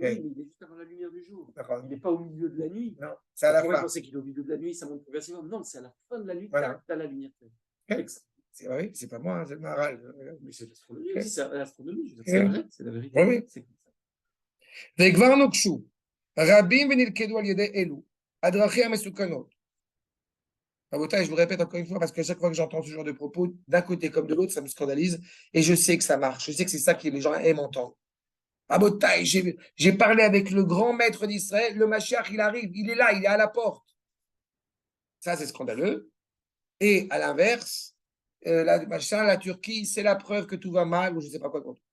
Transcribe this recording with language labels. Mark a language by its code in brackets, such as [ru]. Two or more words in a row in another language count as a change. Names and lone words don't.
[fr] Oui, mais il est juste avant la lumière du jour. D'accord. Il n'est pas au milieu de la nuit. Non, c'est à la On pourrait fin. penser qu'il est au milieu de la nuit, ça monte progressivement. Non, c'est à la fin de la nuit, Voilà. tu as la lumière. Ok. C'est vrai, c'est pas moi, hein, c'est le Maharal. Mais c'est l'astronomie Ok. aussi, c'est l'astronomie. Je veux dire, Ok. c'est vrai, c'est la vérité. Oui, oui. C'est comme ça. [he] לס ונוקשו רבים ונלכדו על ידי אלו. הדרכים מסוכנות. [fr] Rabotai, je vous répète encore une fois, parce qu'à chaque fois que j'entends ce genre de propos, d'un côté comme de l'autre, ça me scandalise. Et je sais que ça marche. Je sais que c'est ça que les gens aiment entendre. Rabotai, j'ai parlé avec le grand maître d'Israël. Le Mashiach, il arrive. Il est là, il est à la porte. Ça, c'est scandaleux. Et à l'inverse, la Turquie, c'est la preuve que tout va mal, ou je ne sais pas quoi d'autre.